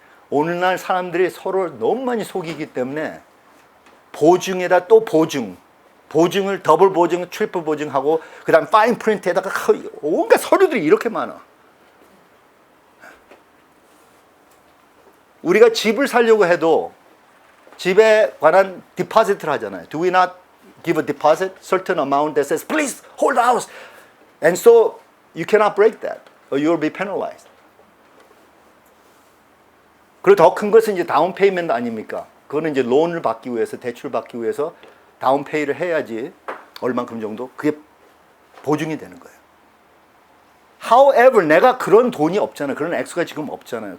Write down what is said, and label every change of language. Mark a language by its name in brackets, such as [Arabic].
[Korean] 오늘날 사람들이 서로 너무 많이 속이기 때문에 보증에다 또 보증을 더블 보증, 트리플 보증하고 그 다음 파인 프린트에다가 온갖 서류들이 이렇게 많아. 우리가 집을 사려고 해도 집에 관한 디포지트를 하잖아요. [English] Do we not give a deposit? Certain amount that says, please hold the house. And so you cannot break that or you will be penalized. [Korean] 그리고 더 큰 것은 이제 다운 페이먼트 아닙니까? 그거는 이제 론을 받기 위해서, 대출을 받기 위해서 다운 페이를 해야지 얼만큼 정도 그게 보증이 되는 거예요. However, 내가 그런 돈이 없잖아요. 그런 액수가 지금 없잖아요.